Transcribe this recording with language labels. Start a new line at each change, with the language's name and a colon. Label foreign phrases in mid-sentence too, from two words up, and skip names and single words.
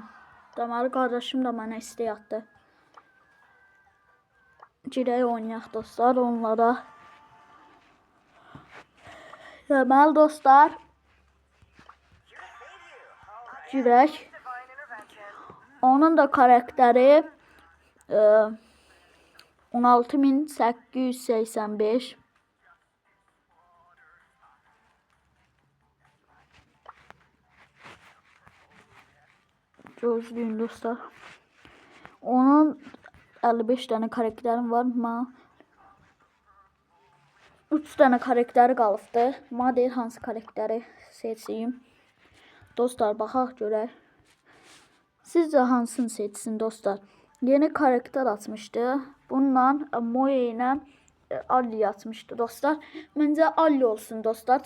Azerbaijani: Deməli qardaşım da mənə istək atdı. Girək oynayaq dostlar onlara. Deməli dostlar. Girək. Onun da karakteri 16885. Gözlüyün dostlar.
Turkish: Onun 55 tane karakterim var ama 3 tane karakteri qalıbdı.
Azerbaijani: Deyir hansı karakteri seçeyim. Dostlar baxaq görək. Sizcə hansını seçsin dostlar? Yeni karakter açmışdı. Bununla Moya ilə Ali açmışdı dostlar. Məncə Ali olsun dostlar.